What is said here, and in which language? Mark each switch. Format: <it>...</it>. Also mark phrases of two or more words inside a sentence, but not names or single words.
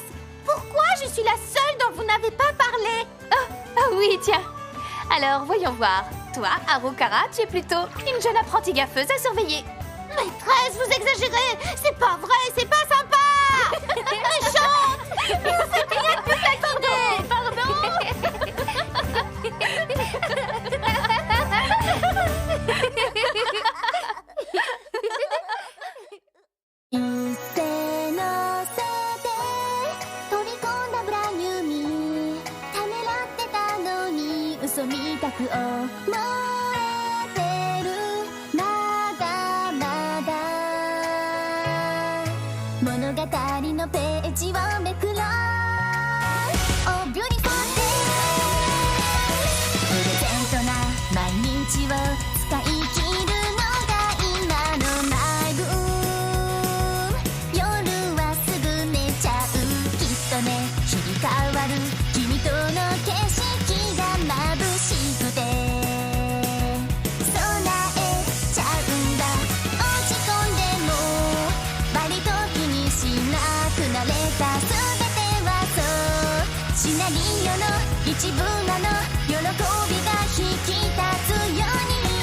<fr>Pourquoi je suis la seule dont vous n'avez pas parlé? Ah oui, tiens. Alors, voyons voir. Toi, Harukara, tu es plutôt une jeune apprentie gaffeuse à surveiller. Maîtresse, vous exagérez. C'est pas vrai, c'est pas sympa. Méchante. C'est rien de plus attendez. Pardon.</fr> <ja>一斉のせて取り込んだブランニューミーためらってたのに嘘みたく思えてるまだまだ物語のページをめくろう</ja> <en>Oh beautiful day</en> <ja>プレゼントな毎日を使い切るのが今のマイブーム夜はすぐ寝ちゃうきっとね日々変わる君との景色が眩しくて備えちゃうんだ落ち込んでも割と気にしなくなれた全てはそうシナリオの一部なの喜びが引き立つように</ja>